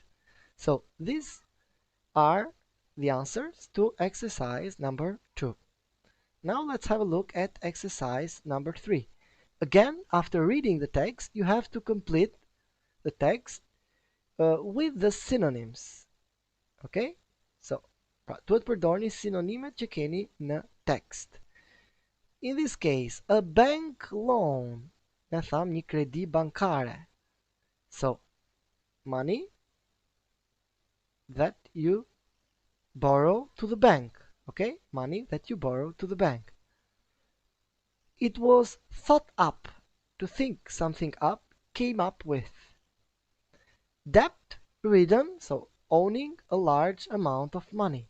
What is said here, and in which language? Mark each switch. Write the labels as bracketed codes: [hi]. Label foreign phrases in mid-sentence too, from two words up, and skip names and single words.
[en] So these are the answers to exercise number 2. Now let's have a look at exercise number 3. Again, after reading the text, you have to complete the text with the synonyms. Ok? So, [sq] pra duhet përdorni sinonimet që keni në text. [en] In this case, a bank loan. [sq] Ne tham një kredi bankare. [en] So, money that you borrow to the bank. Okay? Money that you borrow to the bank. It was thought up. To think something up, came up with. Debt ridden, so owning a large amount of money.